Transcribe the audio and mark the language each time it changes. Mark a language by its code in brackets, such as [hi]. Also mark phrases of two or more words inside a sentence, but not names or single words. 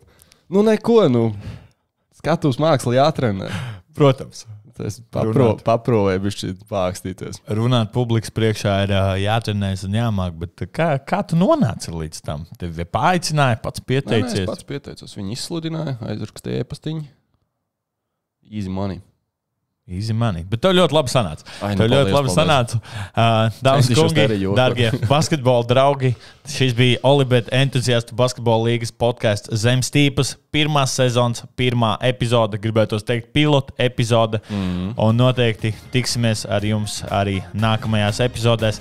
[lv] Nu, neko, skatuves māksla jātrenē. Protams. Es paprovēju bišķi pākstīties. Runāt publikas priekšā ir jātrenējas un jāmāk, bet kā tu nonāci līdz tam? Tevi paaicināja, pats pieteicies? Nē, es pats pieteicos. Viņi izsludināja, aizrakstīja e-pastiņu. [en] Easy money. Easy money. [lv] Bet tev ļoti labi sanāca. Tev ļoti labi sanāca. Dāmas kungi, dārgie basketbola draugi, šis bija Olibet entuziastu basketbola līgas podcasts Zem stīpas. 1. sezonas, 1. epizode, gribētos teikt, pilota epizode. Un noteikti tiksimies ar jums arī nākamajās epizodēs.